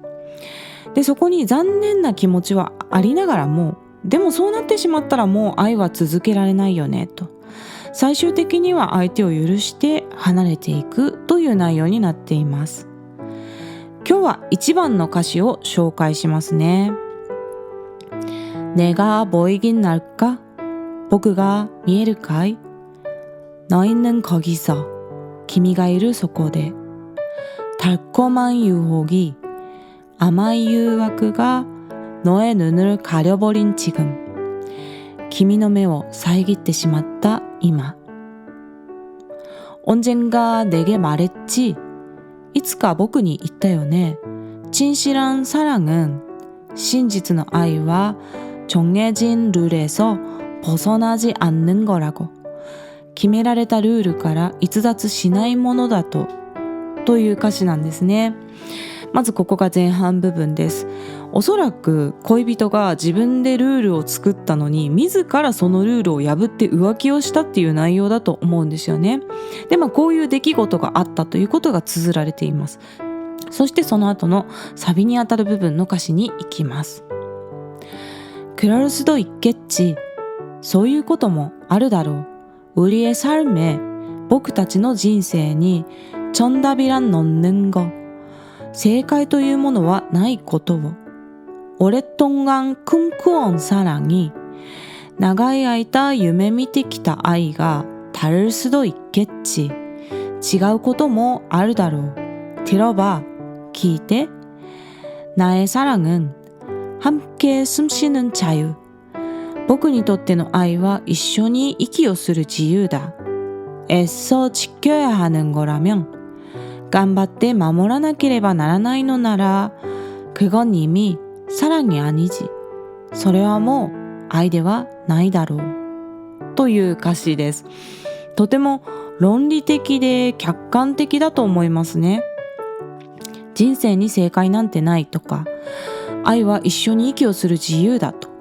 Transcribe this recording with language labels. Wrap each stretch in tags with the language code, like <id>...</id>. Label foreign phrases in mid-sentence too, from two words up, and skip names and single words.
<ja>でそこに残念な気持ちはありながらも、でもそうなってしまったらもう愛は続けられないよねと、最終的には相手を許して離れていくという内容になっています。今日は1番の歌詞を紹介しますね。</ja> <ko>내가 보이긴 할까?</ko> <ja>僕が見えるかい?</ja> <ko>너희는 거기서,</ko> <ja>君がいるそこで.</ja> <ko>달콤한 유혹이,</ko> <ja>甘い誘惑が</ja> <ko>너의 눈을 가려버린 지금,</ko> <ja>君の目を遮ってしまった今.</ja> <ko>언젠가 내게 말했지?</ko> <ja>いつか僕に言ったよね.</ja> <ko>진실한 사랑은,</ko> <ja>真実の愛は</ja> <ko>정해진 룰에서 벗어나지 않는 거라고,</ko> <ja>決められたルールから逸脱しないものだという歌詞なんですね。まずここが前半部分です。おそらく恋人が自分でルールを作ったのに自らそのルールを破って浮気をしたっていう内容だと思うんですよね。でこういう出来事があったということが綴られています。そしてその後のサビにあたる部分の歌詞に行きます。</ja> <ko>그럴 수도 있겠지、</ko> <ja>そういうこともあるだろう。</ja> <ko>우리의 삶에、</ko> <ja>僕たちの人生に</ja> <ko>정답이란 없는 거、</ko> <ja>正解というものはないことを。</ja> <ko>오랫동안 꿈꾸어온 사랑이、</ko> <ja>長い間夢見てきた愛が</ja> <ko>다를 수도 있겠지.</ko> <ja>違うこともあるだろう。들어봐.</ja> <ko>聞いて。나의 사랑은 함께 숨쉬는 자유.</ko> <ja>僕にとっての愛は一緒に息をする自由だ。</ja> <ko>애써 지켜야 하는 거라면,</ko> <ja>頑張って守らなければならないのなら、</ja> <ko>그건 이미 사랑이 아니지.</ko> <ja>それはもう愛ではないだろう。という歌詞です。とても論理的で客観的だと思いますね。人生に正解なんてないとか、愛は一緒に息をする自由だと。</ja>